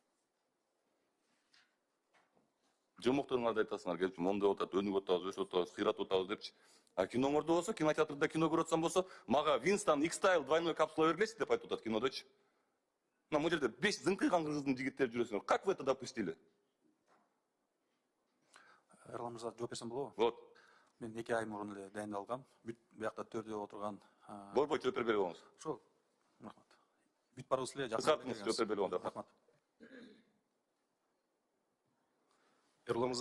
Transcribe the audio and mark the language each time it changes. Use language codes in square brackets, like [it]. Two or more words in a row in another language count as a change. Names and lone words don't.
[ky] Жомокторуңарды айтасыңар келип, мондай отат, өнүгүп атабыз, өсүп атабыз, кыйратып атабыз депчи. А киноңордо болсо, кинотеатрда кино көрүп атсам болсо, мага Winston X-Style [ru] двойной капсула [ky] бергилечи деп айтып атат кинодочу. Мына жерде 5 зыңкыйган кыргыздын жигиттери жүрөсүңөр. [ru] Как вы это допустили? [ky] Эрлан мырза жооп берсем болобу? Вот. Мен 2 ай мурун эле дайындалгам. Бүт биякта төрдө отурган. Борбой жооп берип коңуз. Ошол. Рахмат. Бүт барыбыз эле Кыскартыңыз, жооп берип коңуз. Рахмат. Эрлан мырза.